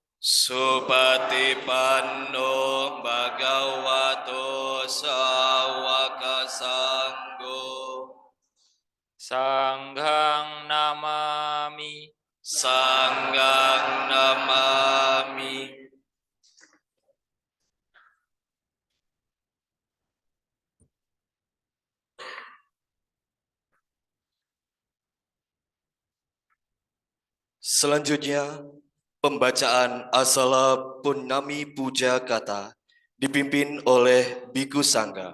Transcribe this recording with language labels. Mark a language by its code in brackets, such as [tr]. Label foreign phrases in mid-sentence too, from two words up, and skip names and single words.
[pi] Supatipanno Bhagavato Sawaka Sangho. Sanghang namami. Sanghang namami. [id] Selanjutnya, pembacaan Asala Purnami Puja Kata dipimpin oleh Biku Sangga.